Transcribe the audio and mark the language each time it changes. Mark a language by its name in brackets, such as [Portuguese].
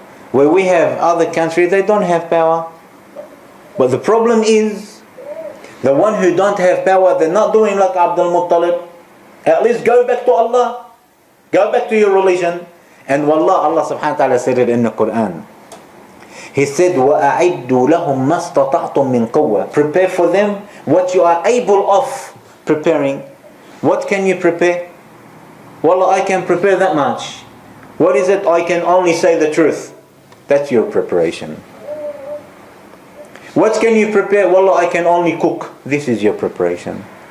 [English] Where we have other countries, they don't have power. But the problem is, the one who don't have power, they're not doing like Abdul Muttalib. At least go back to Allah. Go back to your religion. And wallah, Allah subhanahu wa ta'ala said it in the Quran. [Arabic] He said, وَأَعِدُّوا لَهُمْ مَا اسْتَطَعْتُم مِّن قُوَّةٍ. [English] Prepare for them what you are able of preparing. What can you prepare? Wallah, I can prepare that much. What is it? I can only say the truth. That's your preparation. What can you prepare? Wallah, I can only cook. This is your preparation.